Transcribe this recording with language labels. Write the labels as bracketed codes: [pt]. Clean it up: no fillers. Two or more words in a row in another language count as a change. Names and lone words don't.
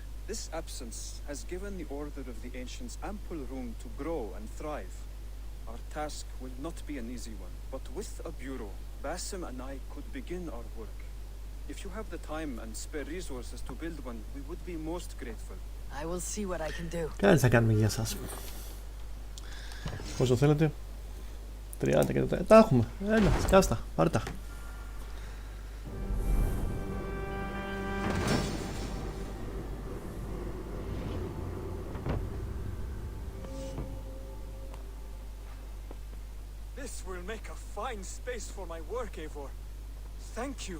[en] This absence has given the Order of the Ancients ample room to grow and thrive. Our task will not be an easy one, but with a bureau, Basim and I could begin our work. If you have the time and spare resources to build one, we would be most grateful. I will see what I can do. [el] Κάτι θα κάνουμε για σας. Όσο θέλετε. 30 και 4. Τα έχουμε. Έλα, σκάστα. Πάρε τα. [en] This will make a fine space for my work, Eivor. Thank you.